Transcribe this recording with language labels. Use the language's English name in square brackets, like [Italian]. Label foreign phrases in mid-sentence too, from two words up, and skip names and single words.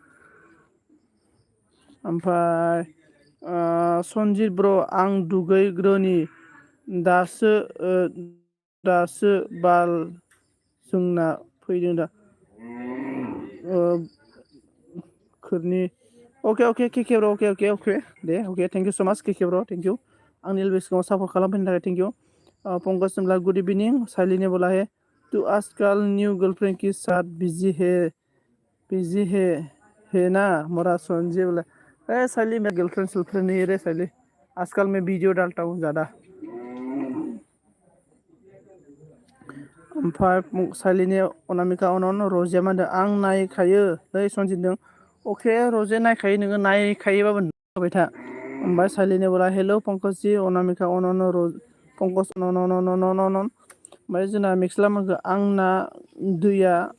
[Bodo] ओमफ्राय सनजित ब्र आं दुगैग्रोनि दासो बाल जोंना फैदों दा खोरनि अके के ब्र अके दे [Hindi] अके [English] thank you so much [Hindi] के ब्र [English] thank you [Bodo] आंनि लोगो सिगाङाव सापर्ट खालामफैनो थाखाय [English] thank you [Hindi] पंकज सिमला [English] good evening [Hindi] साइलिने बोला है तू आजकल [English] new girlfriend [Hindi] के साथ बिजी है ना मोरा संजय बोला ए साइली मैं गर्लफ्रेंड नहीं है रे साइली आजकल मैं वीडियो डालता हूँ ज़्यादा [Bodo] ओमफ्राय साइलिनि अनामिका अनन रजिया मा होनदों आं नायखायो नै सनजितदों अके रजे नायखायो नोङो नायखायोबाबो होबाय था ओमफ्राय साइलिनि बोला हेल' पंकजजि अनामिका अनन पंकज अन ओमफ्राय जोंना मेक्सला मोनखो आंना दैया